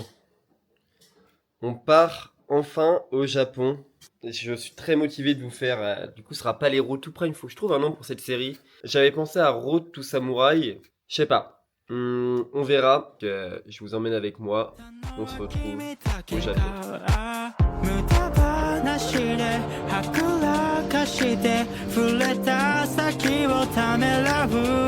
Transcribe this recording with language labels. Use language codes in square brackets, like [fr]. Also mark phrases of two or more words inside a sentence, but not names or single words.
[fr] On part enfin au Japon. Je suis très motivé de vous faire. Du coup, ce sera pas les Road to Prime. Il faut que je trouve un nom pour cette série. J'avais pensé à Road to Samurai. Je sais pas. On verra. Je vous emmène avec moi. On se retrouve au Japon. [ja] 無駄話ではぐらかして触れた先をためらう